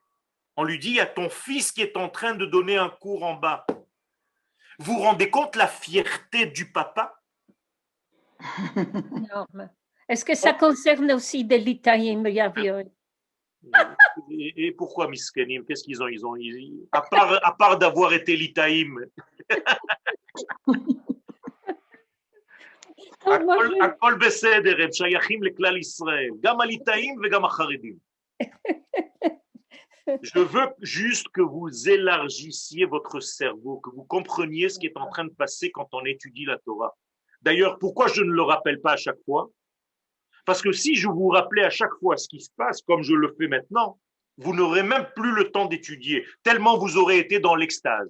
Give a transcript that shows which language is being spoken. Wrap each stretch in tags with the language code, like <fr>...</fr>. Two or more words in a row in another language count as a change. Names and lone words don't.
<fr>On lui dit, il y a ton fils qui est en train de donner un cours en bas. Vous vous rendez compte la fierté du papa? Énorme. Est-ce que ça concerne aussi des litaïm, Yaviol? Et pourquoi Miskenim? Qu'est-ce qu'ils ont, à part d'avoir été litaïm.</fr> <he>הכל בסדר, הם שייכים לכלל ישראל, גם הליטאים וגם החרדים.</he> <fr>Je veux juste que vous élargissiez votre cerveau, que vous compreniez ce qui est en train de passer quand on étudie la Torah. D'ailleurs, pourquoi je ne le rappelle pas à chaque fois? Parce que si je vous rappelais à chaque fois ce qui se passe, comme je le fais maintenant, vous n'aurez même plus le temps d'étudier, tellement vous aurez été dans l'extase.</fr>